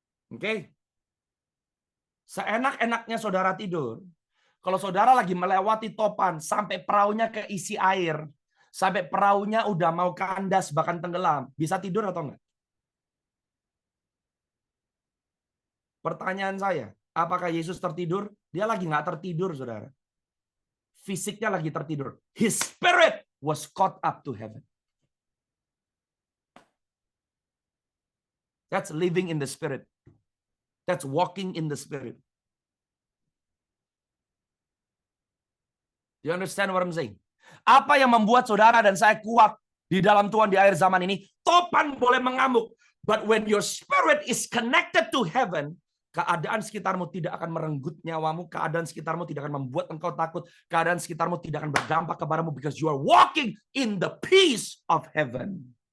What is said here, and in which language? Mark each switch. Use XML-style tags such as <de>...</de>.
<id>Oke? Seenak-enaknya saudara tidur, kalau saudara lagi melewati topan sampai perahunya keisi air, sampai perahunya udah mau kandas bahkan tenggelam, bisa tidur atau enggak? Pertanyaan saya, apakah Yesus tertidur? Dia lagi nggak tertidur, saudara. Fisiknya lagi tertidur.</id> <en>His spirit was caught up to heaven. That's living in the spirit. That's walking in the spirit. Do you understand what I'm saying?</en> <id>Apa yang membuat saudara dan saya kuat di dalam Tuhan di akhir zaman ini? Topan boleh mengamuk,</id> <en>but when your spirit is connected to heaven,</en> <id>keadaan sekitarmu tidak akan merenggut nyawamu, keadaan sekitarmu tidak akan membuat engkau takut, keadaan sekitarmu tidak akan berdampak kepadamu</id> <en>because you are walking in the peace of heaven.</en>